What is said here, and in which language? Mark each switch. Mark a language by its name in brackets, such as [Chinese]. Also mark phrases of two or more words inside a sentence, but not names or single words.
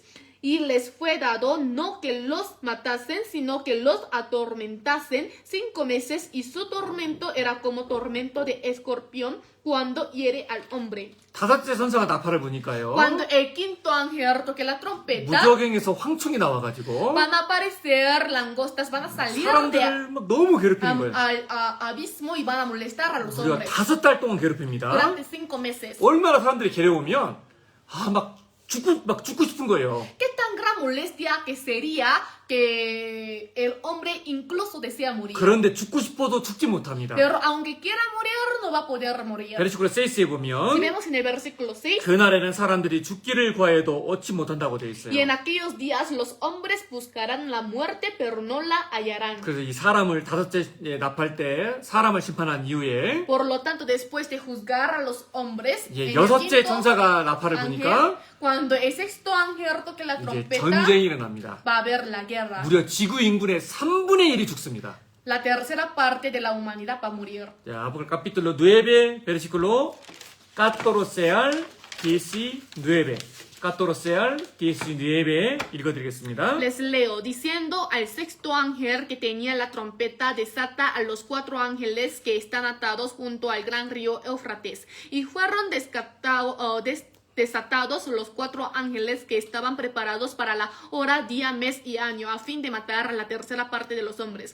[Spanish] Y les fue dado no que los matasen, sino que los atormentasen 5 meses, y su tormento era como tormento de escorpión cuando hiere al hombre. [Korean] 다섯째 선사가 나팔을 부니까요. [Spanish] Cuando el quinto ángel toque la trompeta, [Korean] 무저갱에서 황충이 나와가지고 [Spanish] van a aparecer langostas, van a salir de [Korean] 사람들을 막 너무 괴롭히는 거예요. [Spanish] al abismo y van a molestar a los [Korean] 무려 [Spanish] hombres [Korean] 5달 동안 괴롭힙니다. [Spanish] durante 5 meses. [Korean] 얼마나 사람들이 괴로우면 막 죽고 싶은 거예요. [Spanish] ¿Qué tan gran molestia que sería que el hombre incluso desea morir? [Korean] 그런데 죽고 싶어도 죽지 못합니다. [Spanish] Pero aunque quiera morir, no va a poder morir. [Korean] 베르시클로 6에 [Spanish] Si [Korean] 보면 [Spanish] vemos en el versículo 6, [Korean] 그날에는 사람들이 죽기를 구하여도 얻지 못한다고 되어 있어요. [Spanish] y en aquellos días los hombres buscarán la muerte, pero no la hallarán. [Korean] 그래서 이 사람을 다섯째 나팔 때 사람을 심판한 이후에 [Spanish] Por lo tanto, después de juzgar a los hombres, [Korean] 이제 [Spanish] en el [Korean] 여섯째 [Spanish] quinto [Korean] 천사가 나팔을 [Spanish] ángel, [Korean] 부니까 [Spanish] cuando el sexto ángel toque la [Korean] 이제 [Spanish] trompeta, [Korean] 전쟁이 일어납니다. [Spanish] va a haber la guerra. [Korean] 무려 지구 인구의 3분의 1이 죽습니다. [Spanish] La tercera parte de la humanidad va a morir. [Korean] 자, [Spanish] Apocal capítulo 9 versículo 14 al 19 14 al 19 [Korean] 읽어드리겠습니다. [Spanish] Les leo, diciendo al sexto ángel que tenía la trompeta, desata a los 4 ángeles que están atados junto al gran río Éufrates. Y fueron desatados los 4 ángeles que estaban preparados para la hora, día, mes y año, a fin de matar a la tercera parte de los hombres.